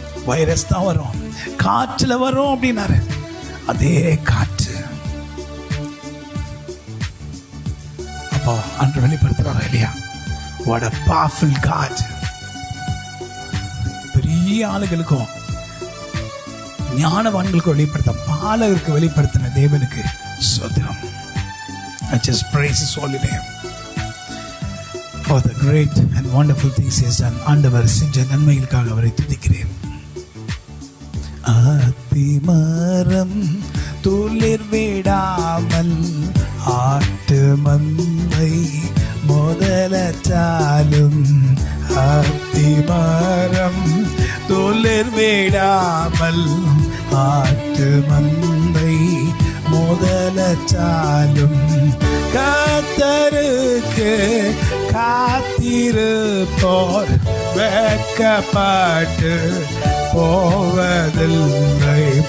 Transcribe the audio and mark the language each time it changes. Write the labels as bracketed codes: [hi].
[ta] Virus தான் வரும், காற்றில் வரும் அப்படின்னாரு. அதே காற்று அப்போ அன்று வெளிப்படுத்துறாங்க இல்லையா? [en] What a powerful God. [ta] பெரிய ஆளுகளுக்கும் ஞானவான்களுக்கும் வெளிப்படுத்த, பாலகருக்கு வெளிப்படுத்தின தேவனுக்கு ஸ்தோத்திரம். [en] I just praise His holy name for the great and wonderful things He has done. [ta] ஆண்டவர் செஞ்ச நன்மைகளுக்காக அவரை துதிக்கிறேன். ஆத்திமரம் துளிர் விடாமல் ஆட்டு மந்தை முதலற்றாலும், அத்திமரம் துளிர் விடாமல் ஆட்டு மந்தை முதலற்றாலும், கர்த்தருக்கு காத்திருப்போர் வெட்கப்பட்டு போவதில்லை.